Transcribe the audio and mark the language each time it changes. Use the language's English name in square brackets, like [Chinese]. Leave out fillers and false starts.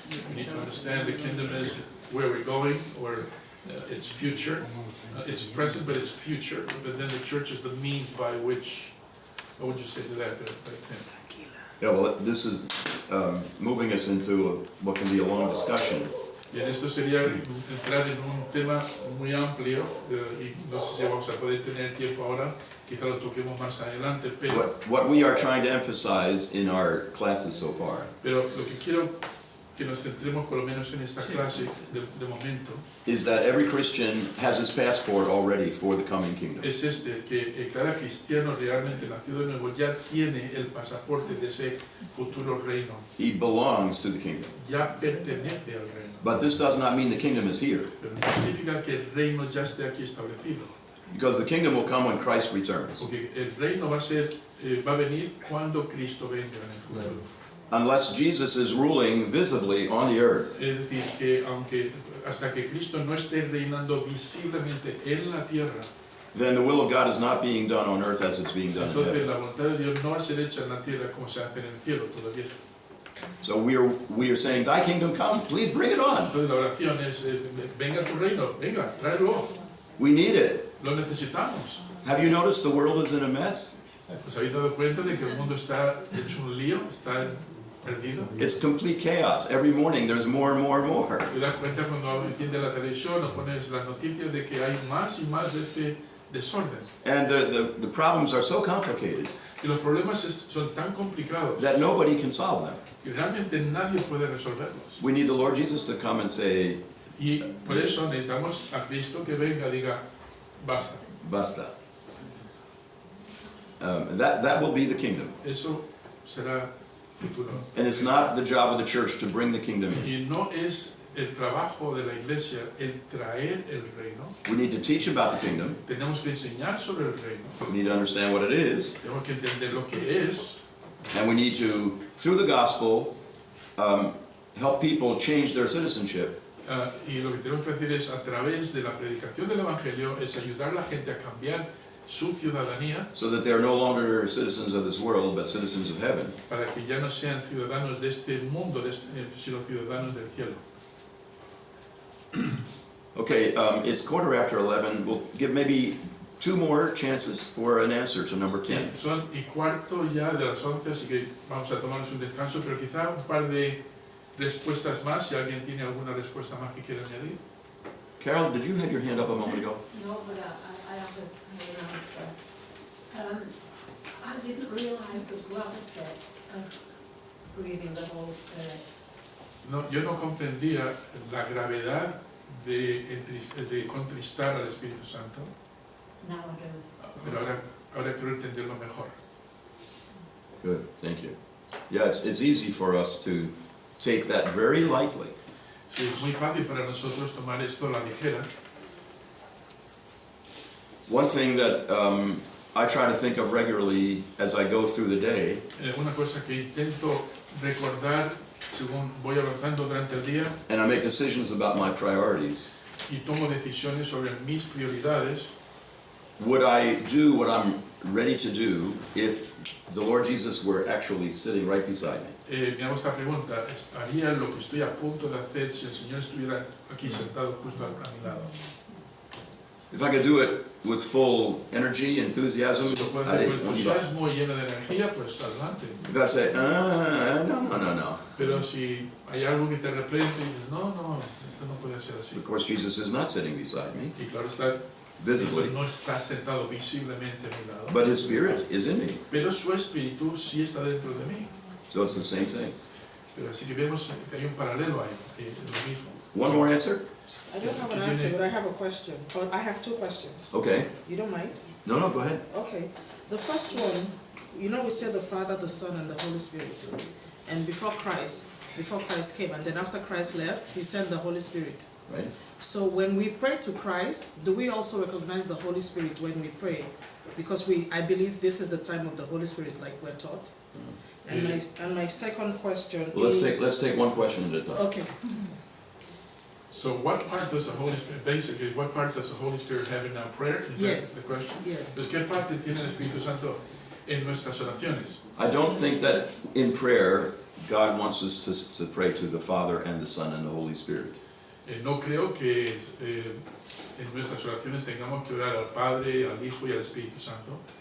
[English] We need to understand the kingdom is where we're going, or its future. It's present, but it's future. But then the church is the means by which. What would you say to that, Tim? Yeah, well, this is moving us into what can be a long discussion. [Spanish] Bien, esto sería entrar en un tema muy amplio y no sé si vamos a poder tener tiempo ahora, quizá lo toquemos más adelante, [English] What we are trying to emphasize in our classes so far [Spanish] pero lo que quiero que nos centremos por lo menos en esta clase de momento [English] is that every Christian has his passport already for the coming kingdom. [Spanish] es que cada cristiano realmente nacido de nuevo ya tiene el pasaporte de ese futuro reino, [English] He belongs to the kingdom. [Spanish] ya pertenece al reino, [English] But this does not mean the kingdom is here, [Spanish] pero no significa que el reino ya esté aquí establecido, [English] because the kingdom will come when Christ returns. [Spanish] porque el reino va a venir cuando Cristo venga en el futuro. [English] Unless Jesus is ruling visibly on the earth, [Spanish] Es decir, que hasta que Cristo no esté reinando visiblemente en la tierra, [English] then the will of God is not being done on earth as it's being done in [Spanish] entonces [English] heaven. [Spanish] la voluntad de Dios no va a ser hecha en la tierra como se hace en el cielo todavía. [English] So we are saying, Thy kingdom come, please bring it on. [Spanish] Entonces la oración es, venga tu reino, venga, tráelo, [English] We need it. [Spanish] lo necesitamos. [English] Have you noticed the world is in a mess? [Spanish] ¿Os habéis dado cuenta de que el mundo está hecho un lío, está perdido? [English] It's complete chaos. Every morning there's more and more and more. [Spanish] ¿Te das cuenta cuando enciendes la televisión o pones las noticias de que hay más y más de este desorden? [English] And the problems are so complicated [Spanish] Y los problemas son tan complicados [English] that nobody can solve them. [Spanish] que realmente nadie puede resolverlos. [English] We need the Lord Jesus to come and say, [Spanish] Y por eso necesitamos a Cristo que venga y diga, basta. basta. [English] That will be the kingdom. [Spanish] Eso será futuro. [English] And it's not the job of the church to bring the kingdom in. [Spanish] Y no es el trabajo de la iglesia el traer el reino. [English] We need to teach about the kingdom. [Spanish] Tenemos que enseñar sobre el reino. [English] We need to understand what it is. [Spanish] Tenemos que entender lo que es. [English] And we need to, through the gospel, help people change their citizenship [Spanish] Y lo que tenemos que hacer es, a través de la predicación del Evangelio, es ayudar a la gente a cambiar su ciudadanía [English] so that they are no longer citizens of this world, but citizens of heaven. [Spanish] para que ya no sean ciudadanos de este mundo, sino ciudadanos del cielo. [English] Okay, it's 11:15. We'll give maybe 2 more chances for an answer to number 10. [Spanish] Son y cuarto ya de las 11, así que vamos a tomarnos un descanso, pero quizá un par de respuestas más, si alguien tiene alguna respuesta más que quiera añadir. [English] Carol, did you have your hand up a moment ago? No, but I have an answer. I didn't realise the gravity of breathing the Holy Spirit. [Spanish] No, yo no comprendía la gravedad de contristar al Espíritu Santo, [English] Now I do. [Spanish] pero ahora quiero entenderlo mejor. [English] Good, thank you. Yeah, it's easy for us to take that very lightly. [Spanish] Sí, es muy fácil para nosotros tomar esto a la ligera. [English] One thing that I try to think of regularly as I go through the day [Spanish] Una cosa que intento recordar según voy avanzando durante el día [English] and I make decisions about my priorities. [Spanish] y tomo decisiones sobre mis prioridades. [English] Would I do what I'm ready to do if the Lord Jesus were actually sitting right beside me? [Spanish] Me hago esta pregunta, ¿haría lo que estoy a punto de hacer si el Señor estuviera aquí sentado justo a mi lado? [English] If I could do it with full energy, enthusiasm, [Spanish] Si lo puedo [English] I'd [Spanish] hacer con [English] want you to- [Spanish] entusiasmo y lleno de energía, pues adelante. [English] if I'd say, no. [Spanish] Pero si hay algo que te reprende y dices, no, esto no puede ser así. [English] Of course, Jesus is not sitting beside me [Spanish] Y claro está, [English] visibly, [Spanish] no está sentado visiblemente a mi lado, [English] but His Spirit is in me. [Spanish] pero su espíritu sí está dentro de mí. [English] So it's the same thing. [Spanish] Pero así que vemos que hay un paralelo ahí, es lo mismo. [English] One more answer? I don't have an answer, but I have a question. Or I have 2 questions. Okay. You don't mind? No, go ahead. Okay. The first one, we said the Father, the Son, and the Holy Spirit. And before Christ came, and then after Christ left, He sent the Holy Spirit. Right? So when we pray to Christ, do we also recognize the Holy Spirit when we pray? Because I believe this is the time of the Holy Spirit, like we're taught. And my second question Well, is... let's take one question at a time. Okay. So what part does the Holy Spirit, basically, what part does the Holy Spirit have in our prayer? Is Yes. that the question? Yes. [Spanish] Entonces, ¿qué parte tiene el Espíritu Santo en nuestras oraciones? [English] I don't think that in prayer, God wants us to pray to the Father and the Son and the Holy Spirit. [Spanish] No creo que en nuestras oraciones tengamos que orar al Padre, al Hijo y al Espíritu Santo,